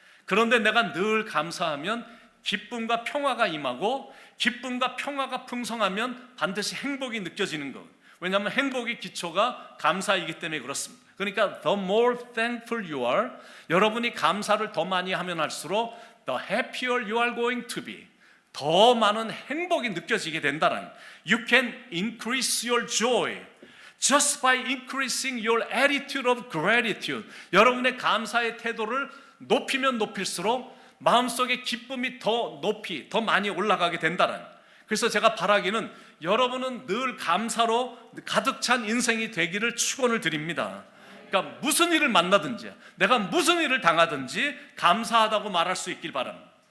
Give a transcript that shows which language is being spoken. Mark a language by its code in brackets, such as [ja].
[ko] 그런데 내가 늘 감사하면 기쁨과 평화가 임하고, 기쁨과 평화가 풍성하면 반드시 행복이 느껴지는 것. 왜냐하면 행복의 기초가 감사이기 때문에 그렇습니다. 그러니까 [en] the more thankful you are, [ko] 여러분이 감사를 더 많이 하면 할수록 [en] the happier you are going to be, [ko] 더 많은 행복이 느껴지게 된다는 거예요. [en] You can increase your joy just by increasing your attitude of gratitude. [ko] 여러분의 감사의 태도를 높이면 높일수록 마음속의 기쁨이 더 높이, 더 많이 올라가게 된다는 거예요. 그래서 제가 바라기는 여러분은 늘 감사로 가득 찬 인생이 되기를 축원을 드립니다. 그러니까 무슨 일을 만나든지, 내가 무슨 일을 당하든지 감사하다고 말할 수 있길 바랍니다.